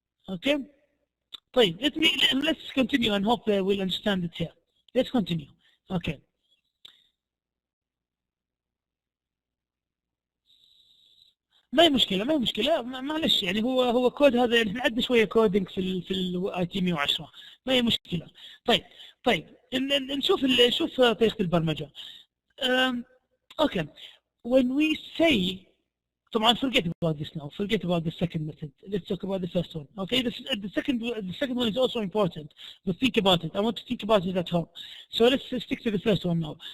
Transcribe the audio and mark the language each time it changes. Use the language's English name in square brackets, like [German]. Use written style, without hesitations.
[Arabic] اوكي طيب [English] let's continue and hope we'll understand it here. Let's continue. [Arabic] اوكي ما هي مشكله معلش، يعني هو كود هذا، يعني احنا عندنا شويه كودينج في الاي تي 110، ما هي مشكله. طيب نشوف طريقه البرمجه. اوكي [English] when we say، طبعا forget about this now. Forget about the second method. Let's talk about the first one. Okay, the second one is also important, but think about it. I want to think about it at home. So let's stick to the first one now.